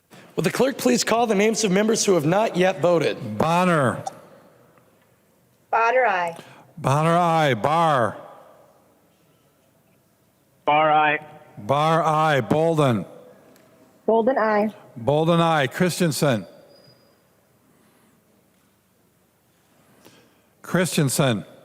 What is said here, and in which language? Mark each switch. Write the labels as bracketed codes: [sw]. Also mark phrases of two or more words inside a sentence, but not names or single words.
[en] Will the clerk please call the names of members who have not yet voted? Bonner. Botter, aye. Bonner, aye. Barr. Barr, aye. Barr, aye. Bolden. Bolden, aye. Bolden, aye. Christensen. Christensen.